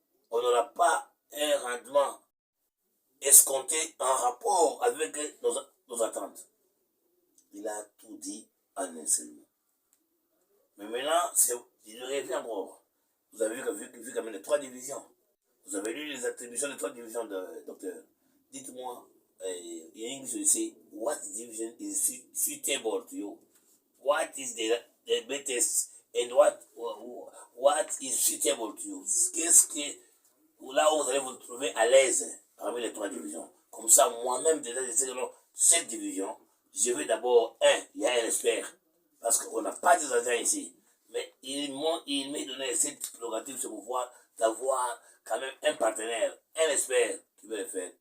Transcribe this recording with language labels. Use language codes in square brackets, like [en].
[fr] On n'aura pas un rendement escompté en rapport avec nos attentes. Il a tout dit en un seul mot. Mais maintenant, il revient encore. Vous avez vu quand même les 3 divisions. Vous avez lu les attributions des 3 divisions de docteur. Dites-moi, [en] in English you say, what division is suitable to you? What is the best and what is suitable to you? [fr] Qu'est-ce que, là où vous allez vous trouver à l'aise parmi les 3 divisions. Comme ça, moi-même, déjà, je sais que non, cette division, je veux d'abord, il y a un expert. Parce qu'on n'a pas des agents ici. Mais il m'est donné cette prérogative, ce pouvoir d'avoir quand même un partenaire, un expert qui veut le faire.